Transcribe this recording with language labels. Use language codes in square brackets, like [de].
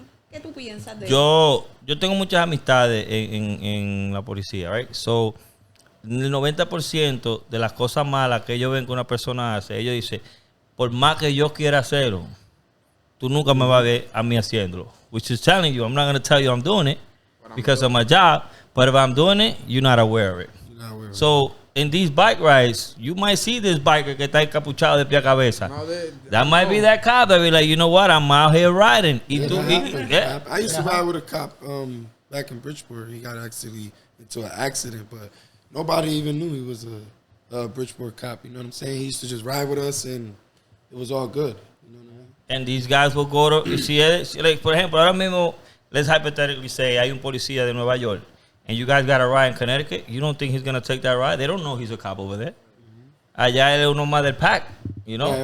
[es] ¿Qué tú piensas de eso? Yo tengo muchas amistades en la policía, right? So, el 90% de las cosas malas que ellos ven que una persona hace, ellos dicen, por más que yo quiera hacerlo, tú nunca me vas a ver a mí haciéndolo. [en] Which is telling you, I'm not going to tell you I'm doing it because of my job, but if I'm doing it, you're not aware of it. So, in these bike rides, you might see this biker [es] que está encapuchado de pie a cabeza. [en] That might be that cop that be like, you know what, I'm out here riding. Yeah. I used to ride with a cop back in Bridgeport. He got actually into an accident, but nobody even knew he was a Bridgeport cop. You know what I'm saying? He used to just ride with us, and it was all good. You know what I mean? And these guys will go to, like, [es] por ejemplo, ahora mismo, [en] let's hypothetically say [es] hay un policía de Nueva York, [en] and you guys got a ride in Connecticut, you don't think he's going to take that ride? They don't know he's a cop over there. [es] Allá él es uno más del pack, you know?